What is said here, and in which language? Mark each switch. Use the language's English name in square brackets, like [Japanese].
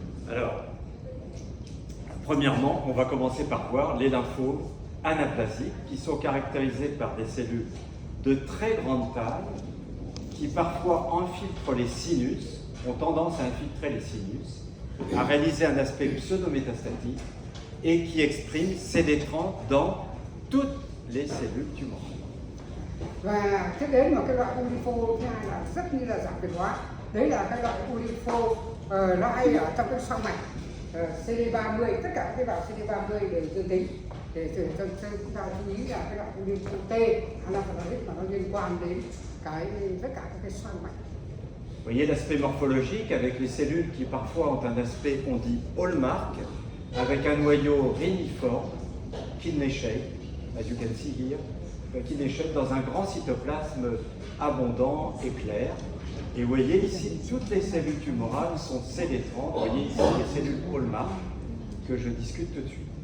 [French] Alors, premièrement, on va commencer par voir les lymphomes anaplasiques qui sont caractérisés par des cellules de très grande taille qui parfois infiltrent les sinus, ont tendance à infiltrer les sinus, à réaliser un aspect pseudométastatique et qui expriment CD30 dans toutes les cellules tumorales. [Vietnamese] Và tiếp đến một cái loại u lympho thứ hai là rất như là giảm biệt hóa. Đấy là cái loại u lympho nó hay ở trong cái xoang mạch CD30, tất cả các tế bào CD30 đều dương tính. Để chúng ta chú ý là cái loại u lympho T anaplasique mà nó liên quan đến tất cả các cái xoang mạch. [French] Vous voyez l'aspect morphologique avec les cellules qui parfois ont un aspect, on dit hallmark, avec un noyau réniforme, [English] kidney shape, as you can see here, kidney shape [French] dans un grand cytoplasme abondant et clair. Et vous voyez ici, toutes les cellules tumorales sont CD30, vous voyez ici les cellules hallmark que je discute tout de suite.